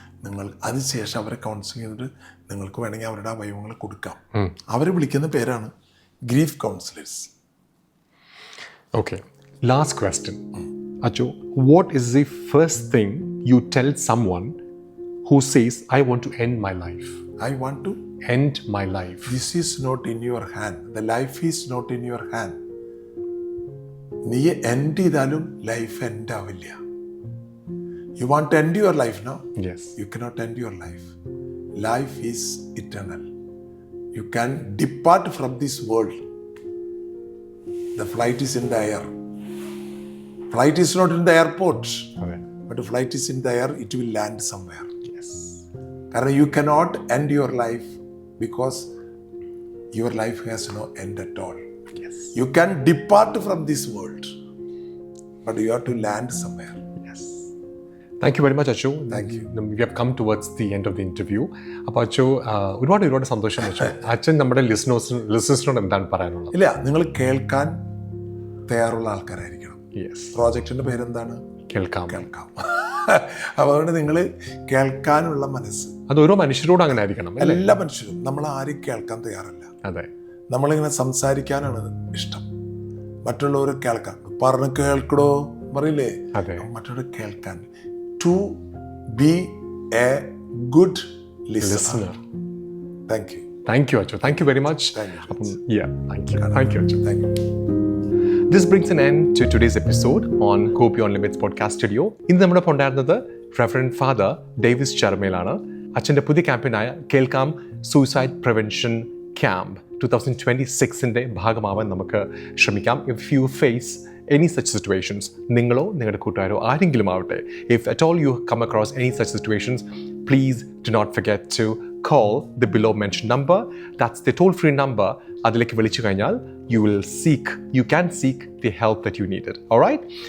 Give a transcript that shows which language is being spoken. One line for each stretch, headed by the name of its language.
Malayalam: നിങ്ങൾ അതിനുശേഷം അവരെ കൗൺസിൽ ചെയ്തിട്ട് നിങ്ങൾക്ക് വേണമെങ്കിൽ അവരുടെ അവയവങ്ങൾ കൊടുക്കാം. അവരെ വിളിക്കുന്ന പേരാണ് grief councillors. Okay, last question.
English: Achu, what is the first thing you tell someone who says, I want to end my life? I want to end my life. This is not in your hand. The life is not in your hand.
Malayalam: നീ end ചെയ്താലും life end ആവില്ല.
English: You want to end your life now? Yes. You cannot end your life. Life is eternal. You can depart from this world. The flight is in the air. Flight is not in the airport. Okay. But the flight is in the air, it will land somewhere. Yes. Because you cannot end your life because your life has no end at all. Yes. You can depart from this world, but you have to land somewhere. Yes. Thank you very much, Achu. Thank you. We have come towards the end of the interview.
Malayalam: അപ്പോൾ അച്ചു, ഒരുപാട് സന്തോഷം അച്ചു. അച്ഛൻ നമ്മുടെ ലിസണേഴ്സിനോട് എന്താണ് പറയാനുള്ളത്? ഇല്ല, നിങ്ങൾ കേൾക്കാൻ തയ്യാറുള്ള ആൾക്കാരായിരിക്കണം. യെസ്. പ്രോജക്റ്റിന്റെ പേരെന്താണ്? കേൾക്കാം. അപ്പോൾ അതുകൊണ്ട് നിങ്ങൾ കേൾക്കാനുള്ള മനസ്സ്, അത് ഓരോ മനുഷ്യരോട് അങ്ങനെ ആയിരിക്കണം. എല്ലാ മനുഷ്യരും. നമ്മൾ ആരും കേൾക്കാൻ തയ്യാറല്ല. അതെ. നമ്മളിങ്ങനെ സംസാരിക്കാനാണ് ഇഷ്ടം. മറ്റുള്ളവർ കേൾക്കാൻ പറഞ്ഞ് കേൾക്കടോ പറയില്ലേ, മറ്റുള്ളവർ കേൾക്കാൻ.
English: To be a good listener. Thank you. Thank you, Achu. Thank you very much. Thank you. Thank you, Achu. Thank you. This brings an end to today's episode on Go Beyond Limits podcast studio.
Malayalam: ഇന്ന് നമ്മുടെ ഒപ്പം ഉണ്ടായിരുന്നത് Reverend father Davis ചർമേലാണ്. അച്ഛൻ്റെ പുതിയ ക്യാമ്പയിനായ കേൾക്കാം suicide prevention camp 2026ന്റെ ഭാഗമാവാൻ നമുക്ക് ശ്രമിക്കാം.
English: if you face any such situations,
Malayalam: നിങ്ങളോ നിങ്ങളുടെ കൂട്ടുകാരോ ആരെങ്കിലും ആവട്ടെ,
English: if at all you come across any such situations, please do not forget to call the below mentioned number. That's the toll-free number.
Malayalam: അതിലേക്ക് വിളിച്ചു കഴിഞ്ഞാൽ
English: you can seek the help that you needed. All right?